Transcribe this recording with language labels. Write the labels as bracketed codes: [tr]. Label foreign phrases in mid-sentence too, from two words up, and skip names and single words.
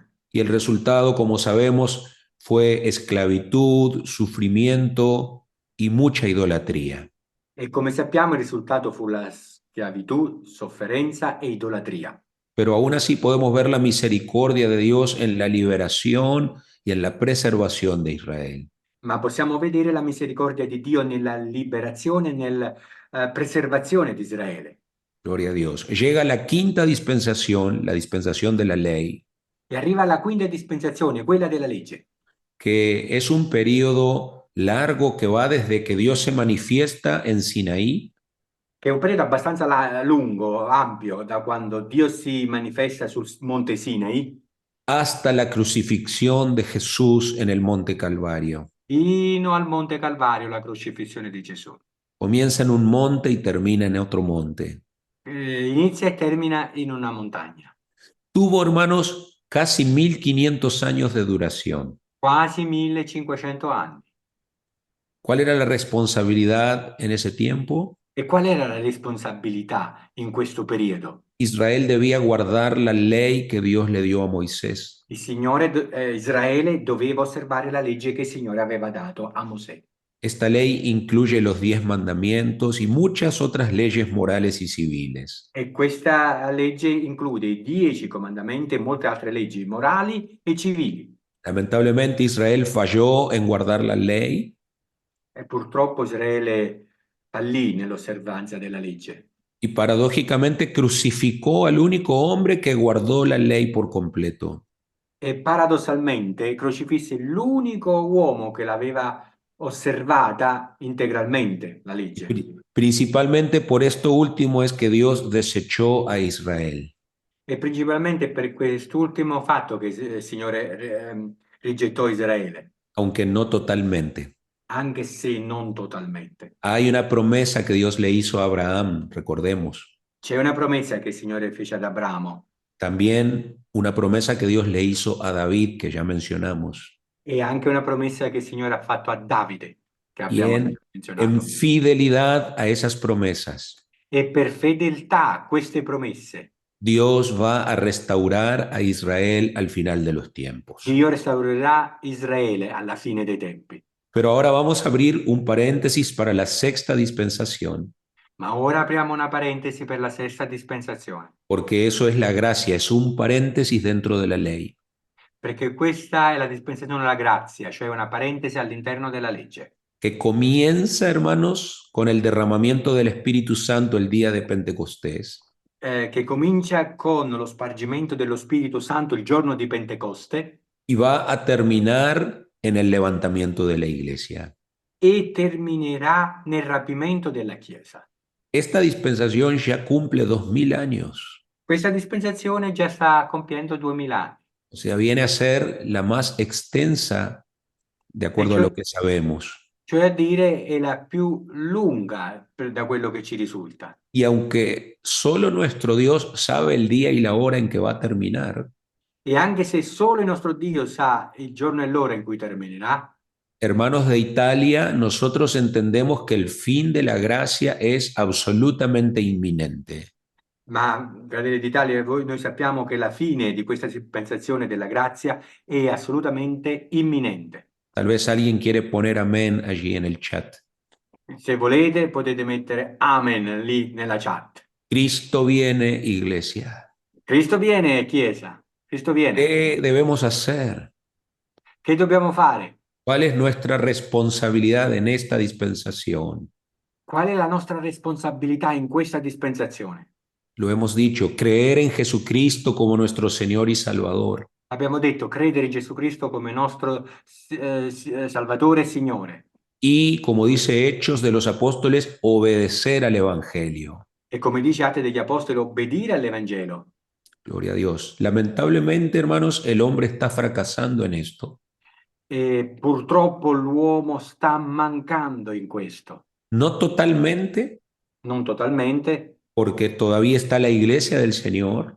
[es] Y el resultado, como sabemos, fue esclavitud, sufrimiento y mucha idolatría. [it] E come sappiamo il risultato fu la schiavitù, sofferenza e idolatria. [es] Pero aún así podemos ver la misericordia de Dios en la liberación y en la preservación de Israel. [it] Ma possiamo vedere la misericordia di Dio nella liberazione e nella preservazione di Israele. [es] Gloria a Dios. Llega la quinta dispensación, la dispensación de la ley, [it] E arriva la quinta dispensazione, quella della legge, [es] que es un periodo largo que va desde que Dios se manifiesta en Sinaí [it] che è un periodo abbastanza lungo, ampio, da quando Dio si manifesta sul monte Sinai [es] hasta la crucifixión de Jesús en el monte Calvario. [it] fino al monte Calvario, la crocifissione di Gesù. [es] Comienza en un monte y termina en otro monte. [it] Inizia e termina in una montagna. [es] Tuvo, hermanos, casi 1500 años de duración. [it] Quasi 1500 anni. [es] ¿Cuál era la responsabilidad en ese tiempo? [it] E qual era la responsabilità in questo periodo? [es] Israel debía guardar la ley que Dios le dio a Moisés. [it] Il Signore, Israele doveva osservare la legge che il Signore aveva dato a Mosè. [es] Esta ley incluye los 10 mandamientos y muchas otras leyes morales y civiles. [it] E questa legge include i 10 comandamenti e molte altre leggi morali e civili. [es] Lamentablemente Israel falló en guardar la ley [it] E purtroppo Israele fallì nell'osservanza della legge. [es] y paradójicamente crucificó al único hombre que guardó la ley por completo. [it] E paradossalmente crocifisse l'unico uomo che l'aveva osservata integralmente, la legge. [es] Principalmente por esto último es que Dios desechó a Israel. [it] E principalmente per quest'ultimo fatto che il Signore rigettò Israele, [es] Aunque no totalmente. [it] anche se non totalmente. [es] Hay una promesa que Dios le hizo a Abraham, recordemos. [it] C'è una promessa che il Signore fece ad Abramo [es] También una promesa que Dios le hizo a David, que ya mencionamos. [it] e anche una promessa che il Signore ha fatto a Davide, che [es] y [it] abbiamo [es] en [it] menzionato. [es] fidelidad a esas promesas, [it] E per fedeltà a queste promesse, [es] Dios va a restaurar a Israel al final de los tiempos. [it] Dio restaurerà Israele alla fine dei tempi. [es] Pero ahora vamos a abrir un paréntesis para la sexta dispensación, [it] Ma ora apriamo una parentesi per la sesta dispensazione, [es] porque eso es la gracia, es un paréntesis dentro de la ley. [it] perché questa è la dispensazione della grazia, cioè una parentesi all'interno della legge, [es] Que comienza, hermanos, con el derramamiento del Espíritu Santo el día de Pentecostés [it] che comincia con lo spargimento dello Spirito Santo il giorno di Pentecoste [es] y va a terminar en el levantamiento de la iglesia. [it] e terminerà nel rapimento della Chiesa. [es] Esta dispensación ya cumple 2000 años, [it] Questa dispensazione già sta compiendo 2000 anni, [es] o sea, viene a ser la más extensa de [it] e [es] acuerdo a [it] cioè, [es] lo que sabemos. [it] cioè a dire è la più lunga da quello che ci risulta. [es] Y aunque solo nuestro Dios sabe el día y la hora en que va a terminar, [it] E anche se solo il nostro Dio sa il giorno e l'ora in cui terminerà, [es] hermanos de Italia, nosotros entendemos que el fin de la gracia es absolutamente inminente. [it] ma Fratelli d'Italia, noi sappiamo che la fine di questa dispensazione della grazia è assolutamente imminente. [es] Tal vez alguien quiere poner amén allí en el chat. [it] Se volete potete mettere amen lì nella chat. [es] Cristo viene, iglesia. [it] Cristo viene, Chiesa. Cristo viene. [es] ¿Qué debemos hacer? [it] Che dobbiamo fare? [es] ¿Cuál es nuestra responsabilidad en esta dispensación? [it] Qual è la nostra responsabilità in questa dispensazione? [es] Lo hemos dicho, creer en Jesucristo como nuestro Señor y Salvador. [it] Abbiamo detto credere in Gesù Cristo come nostro Salvatore e Signore. [es] Y, como dice Hechos de los Apóstoles, obedecer al Evangelio. [it] E come dice Atti degli Apostoli, obbedire all'Evangelo. [es] Gloria a Dios. Lamentablemente, hermanos, el hombre está fracasando en esto. [it] E purtroppo l'uomo sta mancando in questo. [es] No totalmente, [it] Non totalmente, [es] porque todavía está la iglesia del Señor,